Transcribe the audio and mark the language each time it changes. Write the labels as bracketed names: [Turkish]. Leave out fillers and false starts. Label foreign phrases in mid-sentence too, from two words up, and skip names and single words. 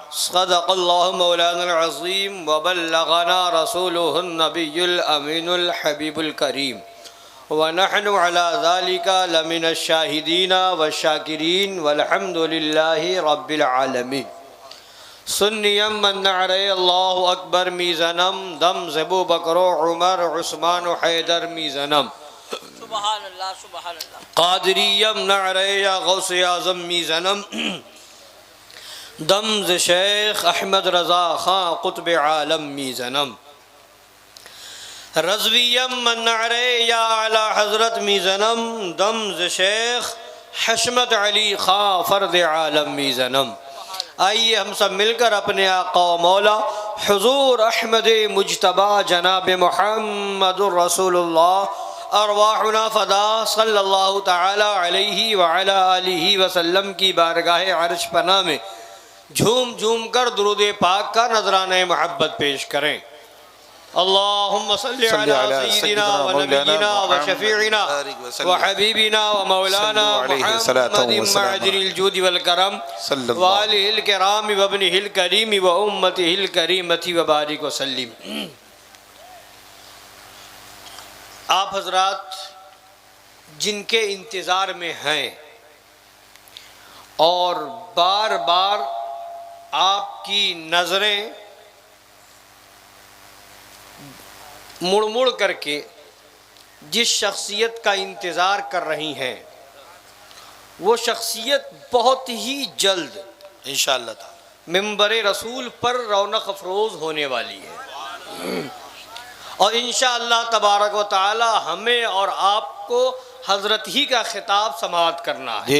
[Arabic] صدق اللہ مولانا العظیم وبلغنا رسوله النبی الامین الحبیب الکریم، ونحن على ذلك لمن الشاہدین والشاکرین والحمد للہ رب العالمین۔ [Persian] سنیم من نعرے اللہ اکبر میزنم، دم زبو بکر عمر عثمان حیدر میزنم، [Arabic] سبحان اللہ سبحان اللہ۔ [Persian] قادریم نعرے یا غوث اعظم میزنم، دم ز شیخ احمد رضا خان قطب عالم میزنم، رضویم من نعرے یا اعلی حضرت میزنم، دم ز شیخ حشمت علی خان فرد عالم میزنم۔ [Urdu] آئیے ہم سب مل کر اپنے آقا و مولا حضور احمد مجتبی جناب محمد [Arabic] الرسول اللہ ارواحنا فدا صلی اللہ تعالی علیہ وعلی آلہ وسلم [Urdu] کی بارگاہ عرش پناہ میں جھوم جھوم کر درود پاک کا نذرانہ محبت پیش کریں۔ [Arabic] اللہم صلی علی سیدنا و نبینا و شفیعنا و حبیبنا و مولانا محمد معدن الجود والکرم و آلہ الکرام و ابنہ الکریم و امتہ الکریمۃ و بارک وسلم۔ [Urdu] آپ حضرات جن کے انتظار میں ہیں اور بار بار آپ کی نظریں مڑ مڑ کر کے جس شخصیت کا انتظار کر رہی ہیں، وہ شخصیت بہت ہی جلد [Arabic] انشاءاللہ تعالی [Urdu] منبر رسول پر رونق افروز ہونے والی ہے، اور [Arabic] انشاءاللہ تبارک و تعالی [Urdu] ہمیں اور آپ کو حضرت ہی کا خطاب سماعت کرنا ہے